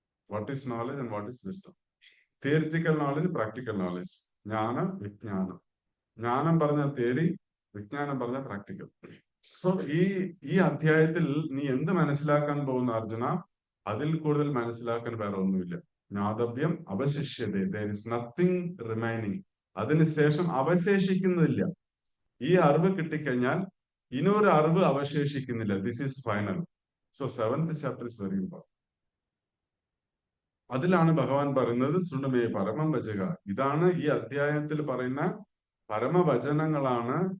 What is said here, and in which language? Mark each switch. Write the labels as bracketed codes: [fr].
[en] What is knowledge and what is wisdom? Theoretical knowledge, practical knowledge. [ml] ജ്ഞാന വിജ്ഞാനം. ജ്ഞാനം പറഞ്ഞ തിയറി, വിജ്ഞാനം പറഞ്ഞ പ്രാക്ടിക്കൽ. സോ ഈ അധ്യായത്തിൽ നീ എന്ത് മനസ്സിലാക്കാൻ പോകുന്ന അർജുന? അതിൽ കൂടുതൽ മനസ്സിലാക്കാൻ വേറെ ഒന്നുമില്ല. [sa] ജ്ഞാതവ്യം അവശിഷ്യത, [en] there is nothing remaining. [ml] അതിനുശേഷം അവശേഷിക്കുന്നില്ല. ഈ അറിവ് കിട്ടിക്കഴിഞ്ഞാൽ ഇനിയൊരു അറിവ് അവശേഷിക്കുന്നില്ല. [en] This is final. So 7th chapter is very important. [ml] അതിലാണ് ഭഗവാൻ പറയുന്നത് [sa] ശൃണുമേ പരമം വചക. [ml] ഇതാണ് ഈ അധ്യായത്തിൽ പറയുന്ന പരമവചനങ്ങളാണ്.